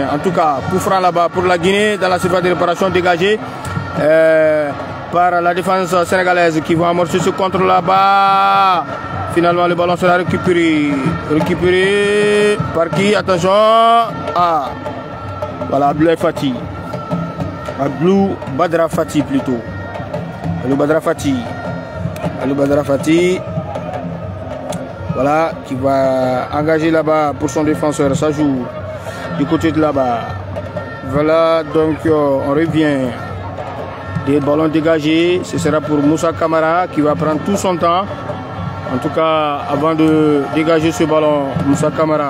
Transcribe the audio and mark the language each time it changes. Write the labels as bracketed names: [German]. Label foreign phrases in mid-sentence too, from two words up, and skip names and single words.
[French] En tout cas, coup franc là-bas pour la Guinée dans la surface de réparation dégagée par la défense sénégalaise qui va amorcer ce contrôle là-bas. Finalement, le ballon sera récupéré. Récupéré par qui? Attention. Ah, voilà, Abdou Fati. Abdou Badra Fati plutôt. Abdou Badra Fati. Abdou Badra Fati. Voilà, qui va engager là-bas pour son défenseur. Ça joue du côté de là-bas. Voilà, donc on revient. Des ballons dégagés. Ce sera pour Moussa Camara qui va prendre tout son temps. En tout cas, avant de dégager ce ballon, Moussa Camara.